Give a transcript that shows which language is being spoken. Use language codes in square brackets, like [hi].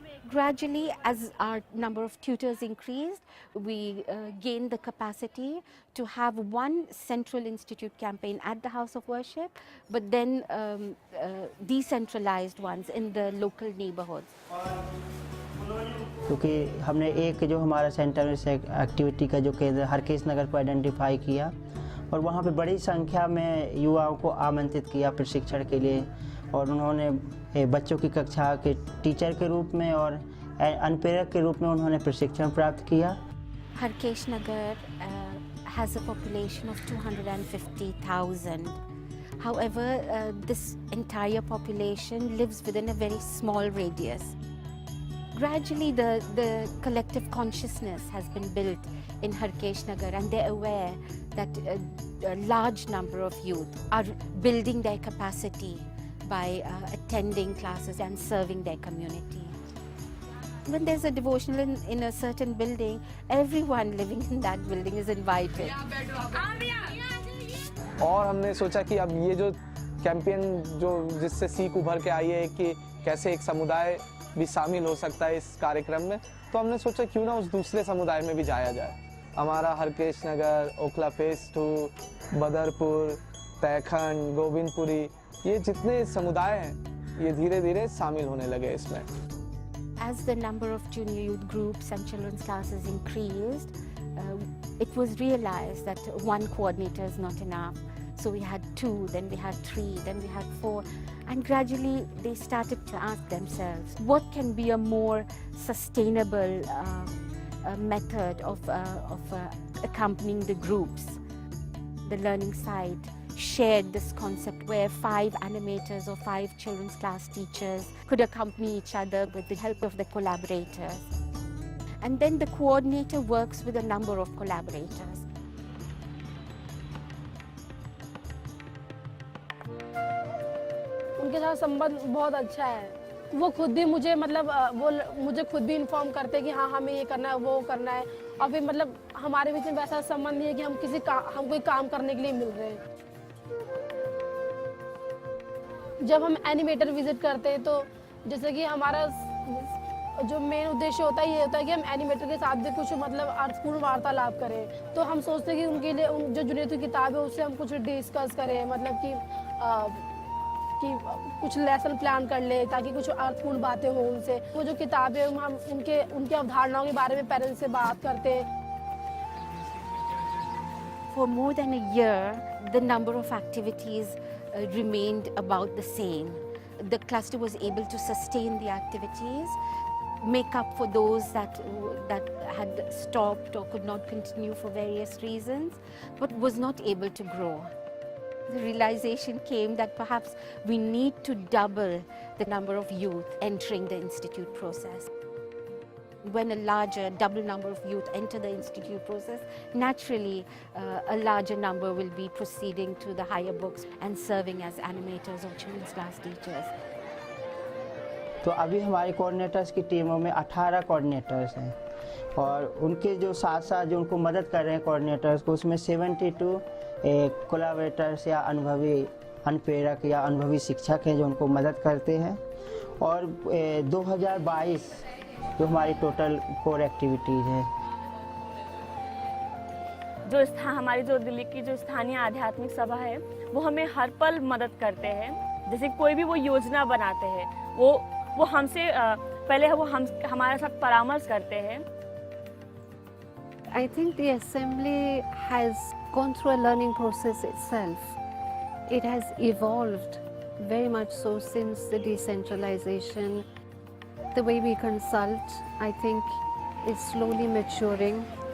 [en] Gradually, as our number of tutors increased, we gained the capacity to have one central institute campaign at the house of worship, but then decentralized ones in the local neighborhoods. [hi] क्योंकि हमने एक जो हमारा centre से activity का जो केंद्र हरकेश नगर को आइडेंटिफाई किया और वहाँ पे बड़ी संख्या में युवाओं को आमंत्रित किया प्रशिक्षण के लिए, और उन्होंने बच्चों की कक्षा के टीचर के रूप में और अनुप्रेरक के रूप में उन्होंने प्रशिक्षण प्राप्त किया। [en] Harkesh Nagar has a population of 250,000. However, this entire population lives within a very small radius. Gradually the collective consciousness has been built in Harkesh Nagar, and they're aware that a large number of youth are building their capacity by attending classes and serving their community. When there's a devotional in a certain building, everyone living in that building is invited. [hi] और हमने सोचा कि अब ये जो campaign जो जिससे सीख उभर के आई है कि कैसे एक समुदाय भी शामिल हो सकता है इस कार्यक्रम में, तो हमने सोचा क्यों ना उस दूसरे समुदाय में भी जाया जाए। हमारा हरकेश नगर, ओखला फेस 2, बदरपुर, तैखंड, गोविंदपुरी, ये जितने समुदाय हैं ये धीरे धीरे शामिल होने लगे इसमें। [en] As the number of junior youth groups and children's classes increased, it was realized that one coordinator is not enough. So we had 2, then we had 3, then we had 4, and gradually they started to ask themselves, what can be a more sustainable method of accompanying the groups? The learning site shared this concept where 5 animators or 5 children's class teachers could accompany each other with the help of the collaborators. And then the coordinator works with a number of collaborators. [hi] उनके साथ संबंध बहुत अच्छा है। वो खुद भी मुझे वो मुझे खुद भी इन्फॉर्म करते हैं कि हाँ हमें ये करना है, वो करना है, और फिर हमारे बीच में वैसा संबंध नहीं है कि हम कोई काम करने के लिए मिल रहे हैं। जब हम एनिमेटर विजिट करते हैं तो जैसे कि हमारा जो मेन उद्देश्य होता है ये होता है कि हम एनिमेटर के साथ भी कुछ अर्थपूर्ण वार्तालाप करें। तो हम सोचते हैं कि उनके लिए जो जूनियर की किताब है उससे हम कुछ डिस्कस करें, कि कुछ लेसन प्लान कर ले ताकि कुछ अर्थपूर्ण बातें हो उनसे। वो जो किताब है हम उनके अवधारणाओं के बारे में पेरेंट्स से बात करते हैं। [en] For more than a year, the number of activities remained about the same. The cluster was able to sustain the activities, make up for those that had stopped or could not continue for various reasons, but was not able to grow. The realization came that perhaps we need to double the number of youth entering the institute process. When a larger, double number of youth enter the institute process, naturally a larger number will be proceeding to the higher books and serving as animators or children's class teachers. [hi] तो अभी हमारे coordinators की टीमों में 18 coordinators हैं और उनके जो साथ साथ जो उनको मदद कर रहे हैं कोऑर्डिनेटर्स को, उसमें 72 कोलैबोरेटर्स या अनुभवी अनुप्रेरक या अनुभवी शिक्षक हैं जो उनको मदद करते हैं। और 2022 जो हमारी टोटल कोर एक्टिविटीज़ है। हमारी जो दिल्ली की जो स्थानीय आध्यात्मिक सभा है वो हमें हर पल मदद करते हैं। जैसे कोई भी वो योजना बनाते हैं वो हमसे पहले वो हमारे साथ परामर्श करते हैं। [en] I think the assembly has gone through a learning process itself. It has evolved very much so since the decentralization. The way we consult, I think, is slowly maturing.